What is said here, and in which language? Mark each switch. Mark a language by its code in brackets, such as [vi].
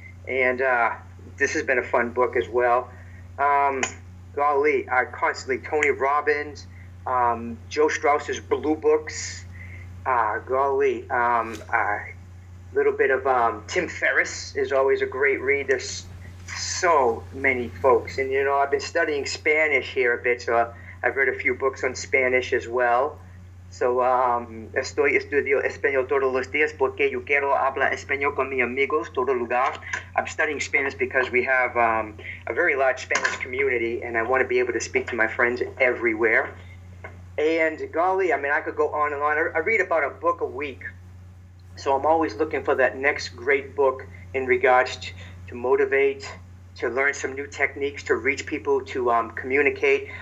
[en] And this has been a fun book as well. Constantly Tony Robbins, Joe Strauss's Blue Books. Little bit of Tim Ferriss is always a great read. There's so many folks, and I've been studying Spanish here a bit, so I've read a few books on Spanish as well. [es] So estoy estudio español todos los días porque yo quiero hablar español con mis amigos todo lugar. [en] I'm studying Spanish because we have a very large Spanish community, and I want to be able to speak to my friends everywhere. And golly, I could go on and on. I read about a book a week. So I'm always looking for that next great book in regards to motivate, to learn some new techniques, to reach people, to communicate.